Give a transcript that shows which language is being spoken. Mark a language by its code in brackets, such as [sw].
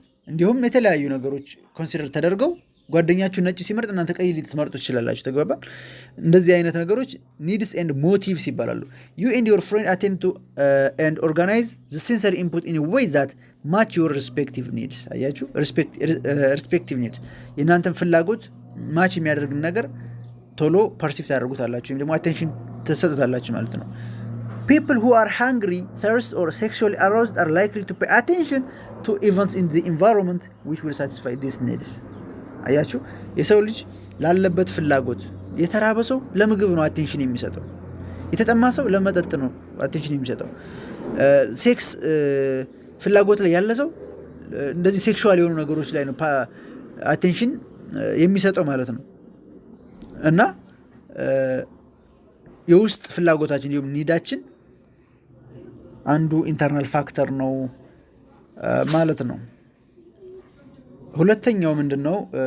[am] እንዲሁም የተለያዩ ነገሮች ኮንሲደር ተደርገው ጓደኛችሁ ነጭ ሲመርጥ እናንተ ቀይ ልትመርጡ ትችላላችሁ። ተግባባን? እንደዚህ አይነት ነገሮች [en] needs and motives [am] ይባላሉ። [en] you and your friend attend to and organize the sensory input in a way that match your respective needs። [am] አያችሁ? [en] respective needs [am] የእናንተን ፍላጎት ማች የሚያደርግን ነገር ቶሎ ፐርሲቭ ታደርጉታላችሁ ወይም ደግሞ አቴንሽን ተሰጡታላችሁ ማለት ነው። [en] people who are hungry, thirst or sexually aroused are likely to pay attention to events in the environment which will satisfy these needs። [am] አያችሁ? የሰው ልጅ ላለበት ፍላጎት የተራበ ሰው ለምግብ ነው አቴንሽን የሚሰጠው። የተጠማ ሰው ለመጠጥ ነው አቴንሽን የሚሰጠው። ሴክስ ፍላጎት ላይ ያለ ሰው እንደዚህ ሴክሹዋል የሆኑ ነገሮች ላይ ነው አቴንሽን የሚሰጠው ማለት ነው። እና የውስጥ ፍላጎታችን እንዲሁም ኒዳችን አንዱ ኢንተርናል ፋክተር ነው ማለት ነው። ሁለተኛው ምንድነው?